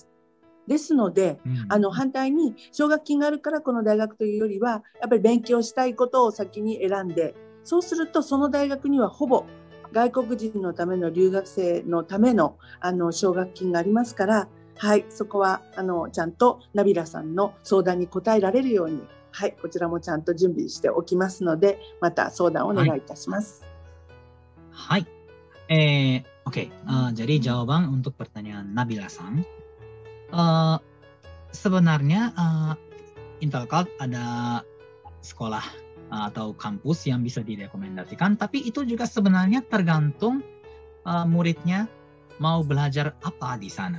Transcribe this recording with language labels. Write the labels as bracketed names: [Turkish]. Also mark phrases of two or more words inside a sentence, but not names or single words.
[Japanese] ですので、反対に奨学金があるからこの大学というよりは、やっぱり勉強したいことを先に選んで、そうするとその大学にはほぼ外国人のための留学生のための奨学金がありますから、はい、そこはちゃんとナビラさんの相談に答えられるように、はい、こちらもちゃんと準備しておきますので、また相談をお願いいたします。はい。Oke. [Indonesian] Jadi jawaban untuk pertanyaan Nabila Sang. Sebenarnya Intelcult ada sekolah atau kampus yang bisa direkomendasikan, tapi itu juga sebenarnya tergantung muridnya mau belajar apa di sana.